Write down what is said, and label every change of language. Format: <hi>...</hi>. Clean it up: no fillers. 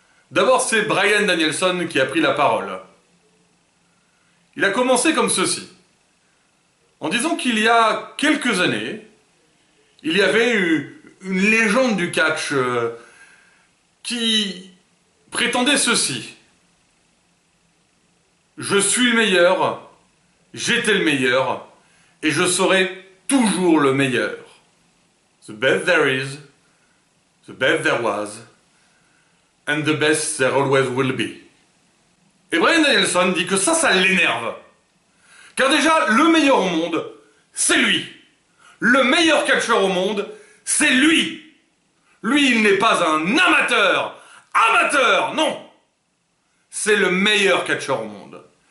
<fr>D'abord, c'est Bryan Danielson qui a pris la parole. Il a commencé comme ceci, en disant qu'il y a quelques années, il y avait une légende du catch qui prétendait ceci. Je suis le meilleur, j'étais le meilleur, et je serai toujours le meilleur.</fr> <en>The best there is, the best there was, and the best there always will be.</en> <fr>Et Bryan Danielson dit que ça l'énerve. Car déjà, le meilleur au monde, c'est lui. Le meilleur catcheur au monde, c'est lui. Lui, il n'est pas un amateur. Amateur, non. C'est le meilleur catcheur au monde.</fr>